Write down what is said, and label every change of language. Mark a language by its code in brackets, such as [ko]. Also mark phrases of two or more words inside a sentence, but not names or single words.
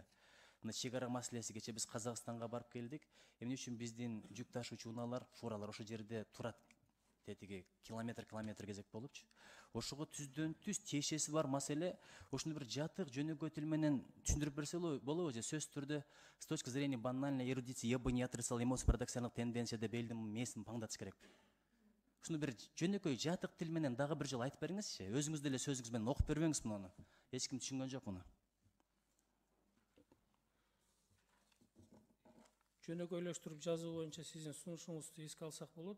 [ky] Мына чек ара маселеси, кечээ биз Казакстанга барып келдик. Эмне үчүн биздин жүк ташуучу унаалар, фуралар ошол жерде турат? Тетиги километр кезек болупчу. Ошого түздөн түз тиешеси бар маселе. Ошону бир жатык жөнөкөй тил менен түшүндүрүп берсе болобу же сөз түрдө [ru] с точки зрения банальной эрудиции я бы не отрицал эмоций парадоксальных тенденций [ky] деп элдин мээсин паңдатыш керек. Ушуну бир жөнөкөй жатык тил менен дагы бир жолу айтып бериңизчи. Өзүңүз деле сөзүңүз менен окуп бербеңиз муну. Эч ким түшүнгөн жок муну. Жөнөкөйлөштүрүп жазуу боюнча сиздин сунушуңузду эске алсак болот.